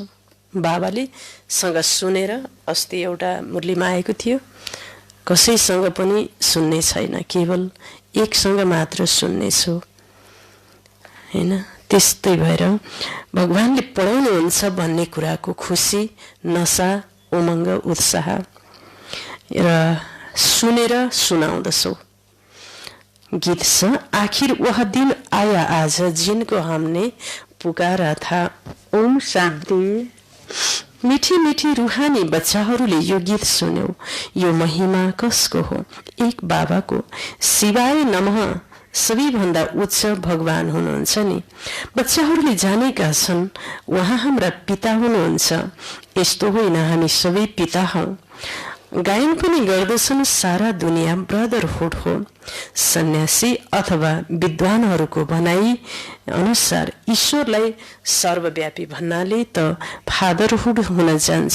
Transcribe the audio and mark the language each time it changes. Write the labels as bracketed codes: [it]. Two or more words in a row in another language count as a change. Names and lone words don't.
[ne] बाबाले सँग सुनेर, अस्ति एउटा मुरलीमा आएको थियो, कसैसँग पनि सुन्ने छैन, केवल एकसँग मात्र सुन्नेछु हैन। त्यस्तै भएर भगवानले पढाउनुहुन्छ भन्ने कुराको खुसी, नशा, उमङ्ग, उत्साह र सुनेर सुनाउँदछौ। गीत छ, [hi] आखिर वह दिन आया आज जिनको हमने पुकारा था। [ne] ओम शान्ति। मिठी मिठी रुहानी बच्चाहरूले यो गीत सुन्यौ। यो महिमा कसको हो? एक बाबाको। [sa] शिवाय नमः [ne] सबैभन्दा उच्च भगवान हुनुहुन्छ नि। बच्चाहरूले जानेका छन् उहाँ हाम्रा पिता हुनुहुन्छ। यस्तो होइन, हामी सबै पिता हौं। गायन पनि गर्दछन्, सारा दुनियाँ ब्रदरहुड हो। सन्यासी अथवा विद्वानहरूको भनाइ अनुसार ईश्वरलाई सर्वव्यापी भन्नाले त फादरहुड हुन जान्छ।